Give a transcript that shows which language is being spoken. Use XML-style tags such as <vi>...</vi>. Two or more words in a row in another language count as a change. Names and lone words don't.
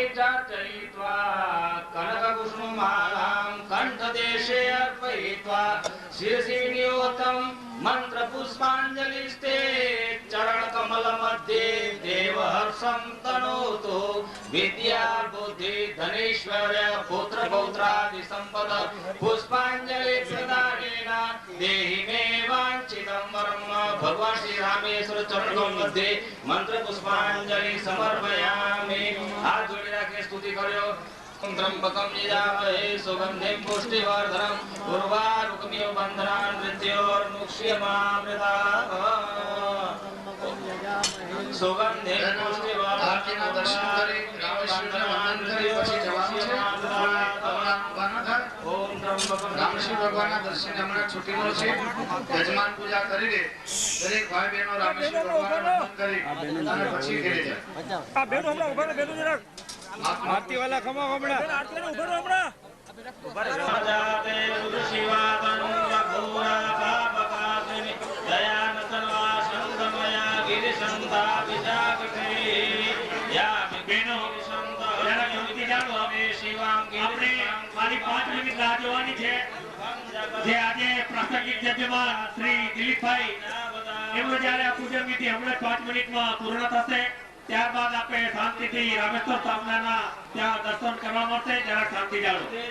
<sa>अर्चयित्वा कनककुसुमालां कण्ठदेशे अर्पयित्वा शिरसि नियोतं मन्त्रपुष्पाञ्जलिस्ते चरणकमलमध्ये देवहर्षं तनोतु विद्या बुद्धि धनैश्वर्य पुत्र पौत्रादि सम्पद पुष्पाञ्जलि प्रदानेन देहि मे वाञ्छितं वरं भगवान् श्री रामेश्वर चरणों मध्ये मंत्र पुष्पांजलि समर्पयामि।</sa> <hi>हाथ जोड़ी रखे स्तुति करो।</hi> <sa>त्र्यंबकं यजामहे सुगंधिं पुष्टिवर्धनम् उर्वारुकमिव बन्धनान् मृत्योर्मुक्ष्यमामृताः। सुगंधिं पुष्टिवर्धनम्</sa> <gu>दर्शन કરી રામેશ્વરના વંદન કરી પછી જવાનું છે</gu> <sa>ओम त्र्यंबकं</sa> <gu>રામશ્રી ભગવાનના દર્શન હમણાં છૂટીનો છે યજમાન પૂજા કરી દે દરેક ભાઈ બહેનો રામેશ્વર ભગવાનના વંદન કરી અને પછી ઘરે જાય આ બેનો હમણાં ઉભા રહો, બેનો જરાક આરતી વાલા ખમા હમણાં આરતી વાળા ઉભા રહો હમણાં</gu> <sa>जाते शिवातनु घोरा पापकासिनी दयान सर्वा संगमया गिरिशंता विजागते या</sa> <gu>બેનો જરા જલ્દી જાણો હવે શિવામ આપણે મારી 5 મિનિટ રાહ જોવાની છે જે આજે પ્રાસંગિક જજમાન શ્રી દિલીપભાઈ એમનો જ્યારે આ પૂજન વિધિ હમણાં 5 મિનિટમાં પૂર્ણ થશે ત્યારબાદ આપણે શાંતિથી રામેશ્વર સામનાના ત્યાં દર્શન કરવા મળશે જરા શાંતિ જાળવો</gu>